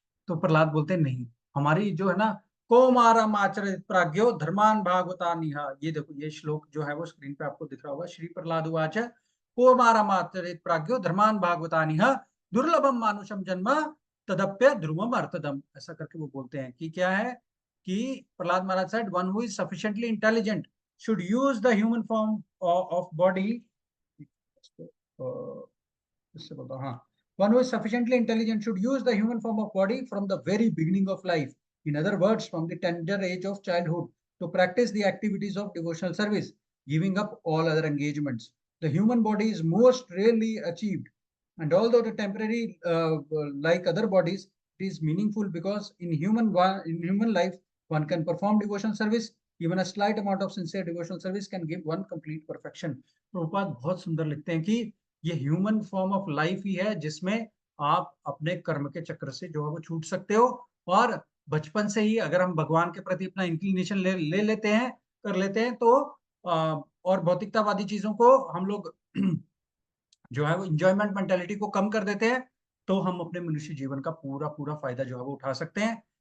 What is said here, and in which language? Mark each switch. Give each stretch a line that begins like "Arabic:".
Hindi: तो प्रहलाद बोलते हैं नहीं, हमारी जो है ना, कौमारम आचरित प्राज्ञो धर्मान भागवता निहा, ये देखो ये श्लोक जो है वो स्क्रीन पे आपको दिख रहा होगा।
Sanskrit: श्री प्रहलाद उवाच कौमारम आचरित प्राज्ञो धर्मान भागवता निहा दुर्लभम मानुषम जन्म तदप्य ध्रुवम अर्थदम,
Hindi: ऐसा करके वो बोलते हैं कि क्या है कि प्रहलाद महाराज
English: said one who is sufficiently intelligent should use the human form of body,
Hindi: इससे बोलता हूँ, हाँ,
English: one who is sufficiently intelligent should use the human form of body from the very beginning of life, in other words from the tender age of childhood, to practice the activities of devotional service, giving up all other engagements. The human body is most rarely achieved, and although the temporary like other bodies, it is meaningful because in human life one can perform devotional service. Even a slight amount of sincere devotional service can give one complete perfection.
Hindi: Prabhupada बहुत सुंदर लिखते हैं कि ये human form of life ही है जिसमें आप अपने कर्म के चक्र से जो है वो छूट सकते हो, और बचपन से ही अगर हम भगवान के प्रति अपना इंक्लिनेशन ले लेते हैं, कर लेते हैं, तो और भौतिकतावादी चीजों को हम लोग जो है वो इंजॉयमेंट मेंटेलिटी को कम कर देते हैं, तो हम अपने मनुष्य जीवन का पूरा पूरा फायदा जो है वो उठा सकते हैं।